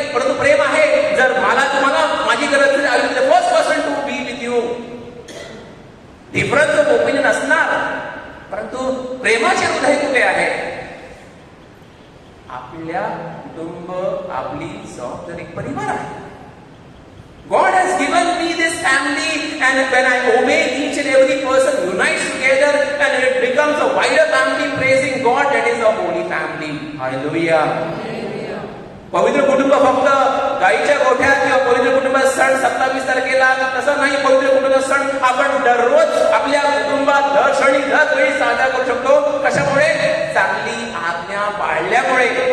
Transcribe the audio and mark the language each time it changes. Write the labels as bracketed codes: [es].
[mr] परंतु प्रेम आहे. जर मला तुम्हाला माझी गरज [en] I will be the first person to be with you. Difference of opinion [mr] असणार, परंतु प्रेमाचे हृदय कुठे आहे? आपल्या कुटुंब, आपली जबाबदारी परिवार आहे. [en] God has given me this family, and when I obey each and every person unites together and it becomes a wider family praising God, that is a holy family. Hallelujah. [mr] पवित्र कुटुंब फक्त गाईच्या गोठ्यात किंवा पवित्र कुटुंबात सण 27 तारखेला तसं नाही. पवित्र कुटुंब सण आपण दररोज आपल्या कुटुंबात दर क्षणी दर वेळी साजरा करू शकतो. कशामुळे? चांगली आज्ञा पाळल्यामुळे.